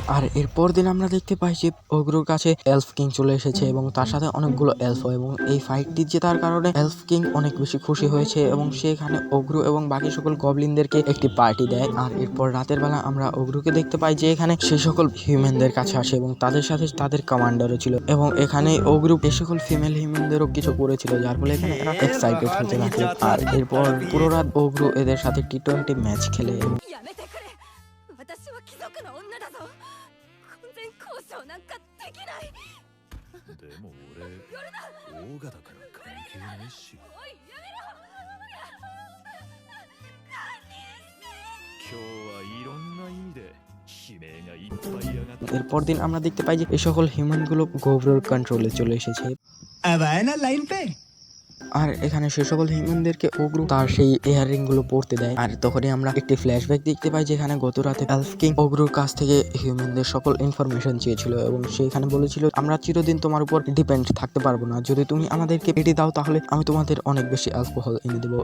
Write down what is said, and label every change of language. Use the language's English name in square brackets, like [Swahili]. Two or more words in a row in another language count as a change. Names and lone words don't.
[Bangla] আর এরপর দিন আমরা দেখতে পাই যে ওগ্রুর কাছে এলফ কিং চলে এসেছে এবং তার সাথে অনেকগুলো এলফ, এবং এই ফাইটটি জেতার কারণে এলফ কিং অনেক বেশি খুশি হয়েছে এবং সে এখানে ওগ্রু এবং বাকি সকল গবলিনদেরকে একটি পার্টি দেয়। আর এরপর রাতের বেলা আমরা ওগ্রুকে দেখতে পাই যে এখানে সেই সকল হিউম্যানদের কাছে আসে এবং তাদের সাথে তাদের কমান্ডারও ছিল এবং এখানে ওগ্রু এই সকল [English] female humans [Bangla] কিছু করেছিল, যার ফলে এখানে এরা এক্সাইটেড হতে থাকে। আর এরপর পুরো রাত ওগ্রু এদের সাথে [English] T20 match [Bangla] খেলে। [Japanese] やめてくれ。私は貴族の女だぞ。婚前交渉なんかできない。でも俺オーガだから関係ないしおいやめろ。今日はいろんな意味で悲鳴がいっぱい上がった [Bangla] এরপর দিন আমরা দেখতে পাই যে এই সকল হিউম্যানগুলো গোবরোর কন্ট্রোলে চলে এসেছে। [Hindi] अब आए ना लाइन पे। [Bangla] আর এখানে সে সকল হিউম্যানদেরকে ওগ্রু তার সেই ইয়াররিং গুলো পড়তে দেয়। আর তখনই আমরা একটি ফ্ল্যাশব্যাক দেখতে পাই যেখানে গত রাতে এলফ কিং ওগ্রুর কাছ থেকে হিউম্যানদের সকল ইনফরমেশন চেয়েছিল এবং সেখানে বলেছিল, আমরা চিরদিন তোমার উপর ডিপেন্ড থাকতে পারবো না, যদি তুমি আমাদেরকে এটি দাও তাহলে আমি তোমাদের অনেক বেশি অ্যালকোহল এনে দেবো।